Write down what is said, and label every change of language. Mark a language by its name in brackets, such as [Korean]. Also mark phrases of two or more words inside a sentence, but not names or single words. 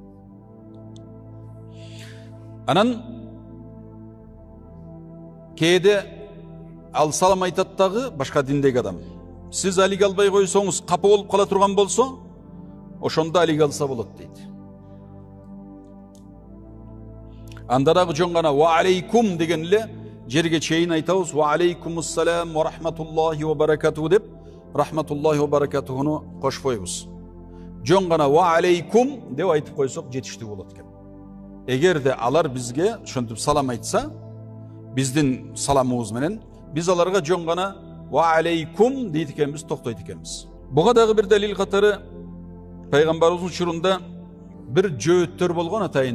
[Kyrgyz] Анан кээде ал салам айтат дагы башка диндеги адам. Сиз алик албай койсоңуз, капа болуп кала турган болсо, ошондо алик алса болот дейт. Анда дагы жон гана [Arabic] وعليكم [Kyrgyz] деген эле жерге чейин айтабыз. [Arabic] وعليكم السلام ورحمة الله وبركاته [Kyrgyz] деп [Arabic] رحمة الله و баракатухуну кошпойбуз. [Kyrgyz] Жон гана [Arabic] وعليكم [Kyrgyz] деп айтып койсок жетиштүү болот экен. Эгерде алар бизге ошентип салам айтса, биздин саламыбыз менен биз аларга жон гана [Arabic] وعليكم [Kyrgyz] дейт экенбиз, токтойт экенбиз. Буга дагы бир далил катары пайгамбарыбыздын учурунда бир жөөттөр болгон атайын.